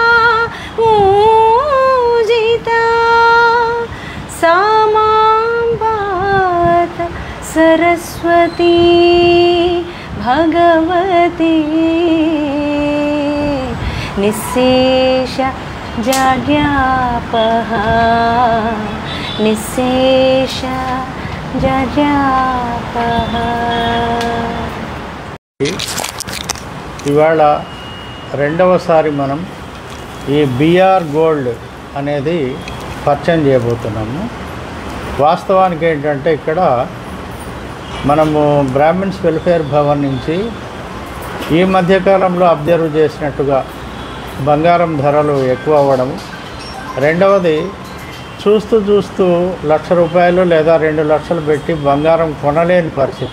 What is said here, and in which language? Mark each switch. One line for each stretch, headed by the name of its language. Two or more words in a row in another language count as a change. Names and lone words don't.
Sanskrit: पूजिता सा मां पात सरस्वती भगवती निःशेष जड्यापः निःशेष जड्यापः।
Telugu: ఇవాళ రెండవసారి మనం ఈ బిఆర్ గోల్డ్ అనేది పరిచయం చేయబోతున్నాము. వాస్తవానికి ఏంటంటే ఇక్కడ మనము బ్రాహ్మిన్స్ వెల్ఫేర్ భవన్ నుంచి ఈ మధ్యకాలంలో అబ్జర్వ్ చేసినట్టుగా బంగారం ధరలు ఎక్కువ అవ్వడము, రెండవది చూస్తూ చూస్తూ ₹1,00,000 లేదా 2 లక్షలు పెట్టి బంగారం కొనలేని పరిస్థితి.